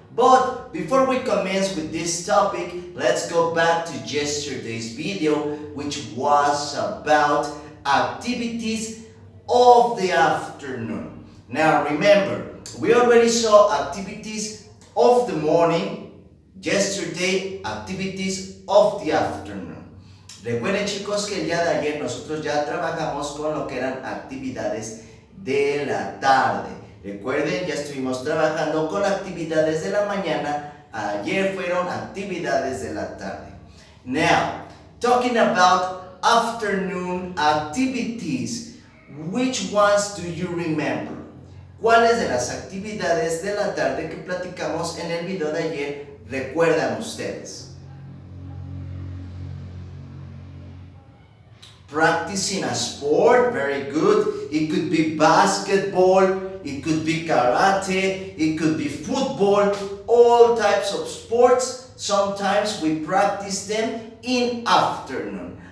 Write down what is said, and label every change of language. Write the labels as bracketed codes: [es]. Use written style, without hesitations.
[en] But before we commence with this topic, let's go back to yesterday's video, which was about activities of the afternoon. Now, remember, we already saw activities of the morning. Yesterday, activities of the afternoon. [es] Recuerden, chicos, que el día de ayer nosotros ya trabajamos con lo que eran actividades de la tarde. Recuerden, ya estuvimos trabajando con actividades de la mañana. Ayer fueron actividades de la tarde. [en] Now, talking about afternoon activities, which ones do you remember? [es] ¿Cuáles de las actividades de la tarde que platicamos en el video de ayer recuerdan ustedes? [en] Practicing a sport, very good. It could be basketball, it could be karate, it could be football, all types of sports. Sometimes we practice them in afternoon.